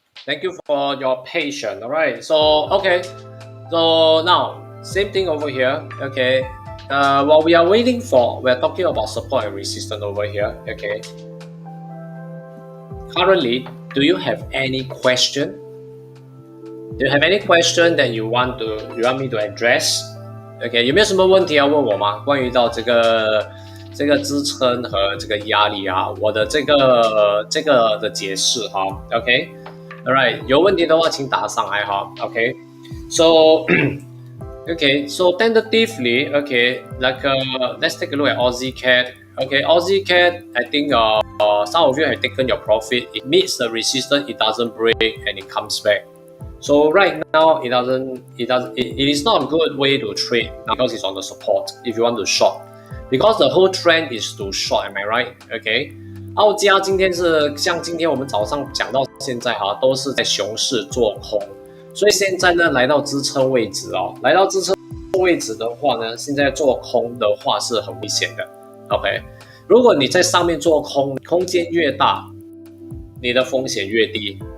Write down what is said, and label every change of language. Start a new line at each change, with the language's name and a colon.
English: Thank you for your patience. All right. So okay. So now same thing over here. Okay. What we are waiting for, we're talking about support and resistance over here. Okay. Currently, do you have any question? Do you have any question that you want me to address?
Chinese: OK，有没有什么问题要问我吗？关于到这个支撑和这个压力啊，我的这个的解释哈。 OK，All right，有问题的话请打上来哈。
English: OK，so okay, so tentatively, okay, like let's take a look at Aussie Cat. Okay, Aussie Cat, I think some of you have taken your profit. It meets the resistance, it doesn't break, and it comes back. So right now, it is not a good way to trade because it's on the support. If you want to short, because the whole trend is to short. Am I right? Okay.
Chinese: 澳加今天是像今天我们早上讲到现在哈，都是在熊市做空。所以现在呢，来到支撑位置哦，来到支撑位置的话呢，现在做空的话是很危险的。 OK，如果你在上面做空，空间越大，你的风险越低。